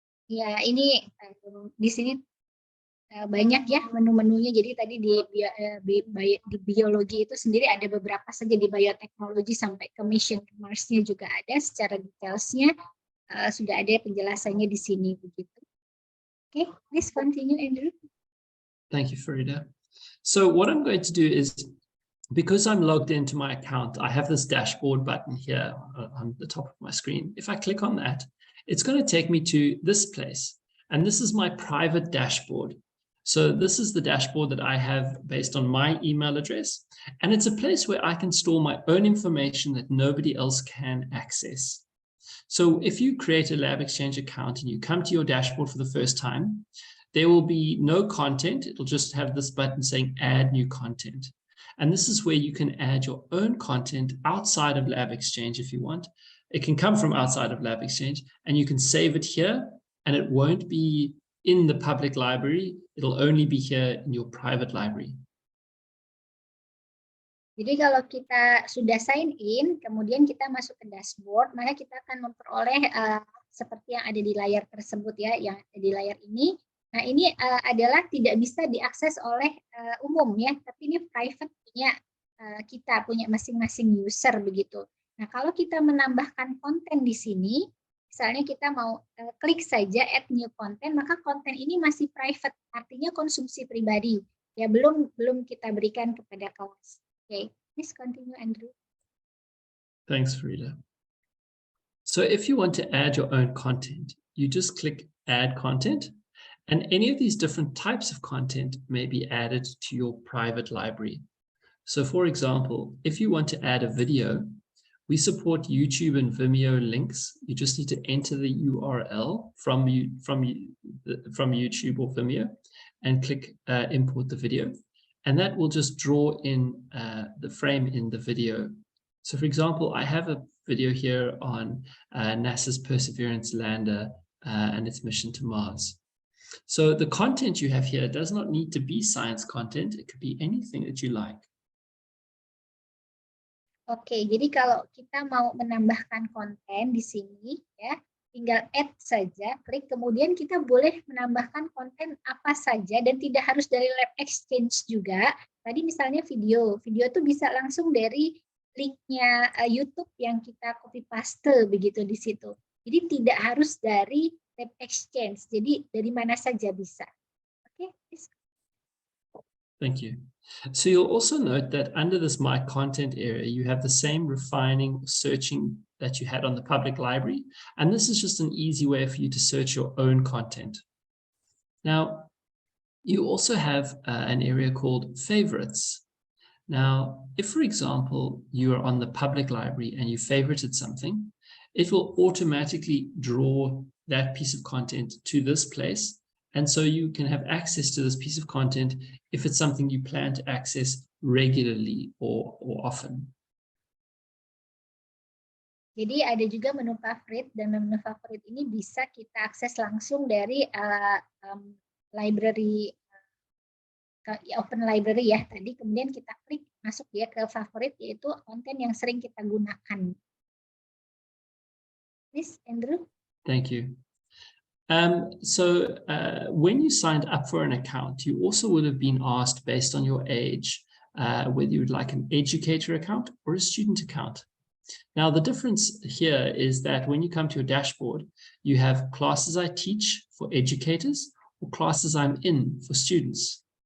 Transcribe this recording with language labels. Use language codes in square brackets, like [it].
[id] Ya, ini di sini banyak ya menu-menunya. Jadi tadi di biologi itu sendiri ada beberapa saja, di bioteknologi sampai ke mission ke Mars-nya juga ada, secara detailsnya sudah ada penjelasannya di sini begitu. [en] Okay, please continue, Andrew. Thank you, Farida. So what I'm going to do is, because I'm logged into my account, I have this dashboard button here on the top of my screen. If I click on that, it's going to take me to this place. And this is my private dashboard. So this is the dashboard that I have based on my email address. And it's a place where I can store my own information that nobody else can access. So if you create a LabXchange account and you come to your dashboard for the first time, there will be no content. It'll just have this button saying add new content. And this is where you can add your own content outside of LabXchange if you want. It can come from outside of LabXchange, and you can save it here, and it won't be in the public library. It'll only be here in your private library. [id] Jadi kalau kita sudah sign in, kemudian kita masuk ke dashboard, maka kita akan memperoleh seperti yang ada di layar tersebut ya, yang ada di layar ini. Nah, ini adalah tidak bisa diakses oleh umum ya, tapi ini private punya kita, punya masing-masing user begitu. Nah, kalau kita menambahkan konten di sini, misalnya kita mau klik saja [en] add new content, [id] maka konten ini masih private, artinya konsumsi pribadi. Ya, belum kita berikan kepada kelas. [en] Okay, please continue, Andrew. Thanks, Farida. So if you want to add your own content, you just click add content, and any of these different types of content may be added to your private library. So for example, if you want to add a video, we support YouTube and Vimeo links. You just need to enter the URL from YouTube or Vimeo and click import the video. And that will just draw in the frame in the video. So for example, I have a video here on NASA's Perseverance lander and its mission to Mars. So the content you have here does not need to be science content. It could be anything that you like. [id] Oke, jadi kalau kita mau menambahkan konten di sini, ya, tinggal add saja, klik, kemudian kita boleh menambahkan konten apa saja dan tidak harus dari LabXchange juga. Tadi misalnya video itu bisa langsung dari linknya YouTube yang kita copy paste begitu di situ. Jadi tidak harus dari LabXchange, jadi dari mana saja bisa. Oke, [en] Thank you. So you'll also note that under this My Content area, you have the same refining searching that you had on the public library. And this is just an easy way for you to search your own content. Now, you also have an area called favorites. Now, if, for example, you are on the public library and you favorited something, it will automatically draw that piece of content to this place. And so you can have access to this piece of content if it's something you plan to access regularly or often. [id] Jadi ada juga menu favorit, dan menu favorit ini bisa kita akses langsung dari library, open library ya tadi, kemudian kita klik masuk dia ke favorit, yaitu konten yang sering kita gunakan. [en] Please, Andrew. Thank you. When you signed up for an account, you also would have been asked based on your age, whether you would like an educator account or a student account. Now, the difference here is that when you come to your dashboard, you have classes I teach for educators or classes I'm in for students.